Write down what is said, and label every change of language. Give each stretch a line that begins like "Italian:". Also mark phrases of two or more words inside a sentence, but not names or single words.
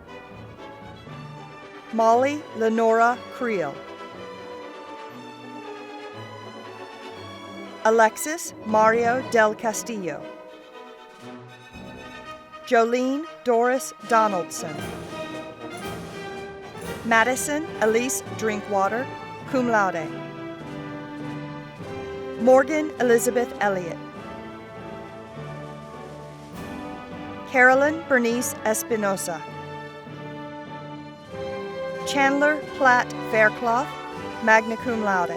English: Molly Lenora Creel. Alexis Mario del Castillo. Jolene Doris Donaldson. Madison Elise Drinkwater,
Latin: cum laude.
English: Morgan Elizabeth Elliott. Carolyn Bernice Espinosa. Chandler Platt Faircloth,
Latin: magna cum laude.